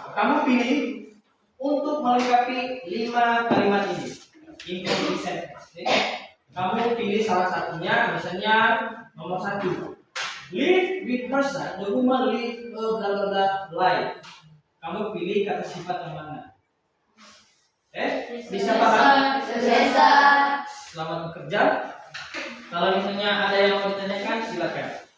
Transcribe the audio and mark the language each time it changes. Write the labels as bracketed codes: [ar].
[id] kamu pilih untuk melengkapi 5 kalimat ini. [en] Incomplete sentence. [id] Oke? Kamu pilih salah satunya, misalnya nomor 1. [en] Live with her son, the woman live a blah blah blah life. [id] Kamu pilih kata sifat yang mana? Bisa paham? Biasa. Selamat bekerja. Kalau misalnya ada yang mau ditanyakan, silakan.